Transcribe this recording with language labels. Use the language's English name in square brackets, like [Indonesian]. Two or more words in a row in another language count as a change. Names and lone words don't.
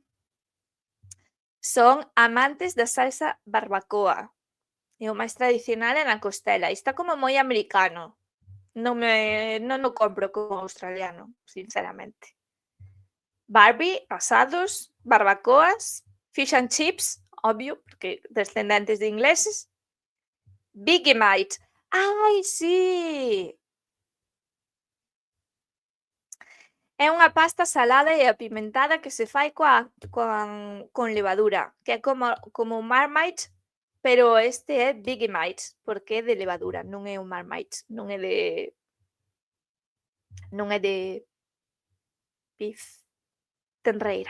[Galician] Son amantes da salsa barbacoa. É o máis tradicional na costela. Está como moi americano. Non o compro como australiano, sinceramente. Barbie, asados, barbacoas, [English] fish and chips, [Galician] obvio, porque descendentes de ingleses. Vegemite. Ai, sí! É unha pasta salada e apimentada que se fai con levadura, que é como o Marmite, pero este é Vegemite, porque é de levadura, non é o Marmite, non é de beef, tenreira.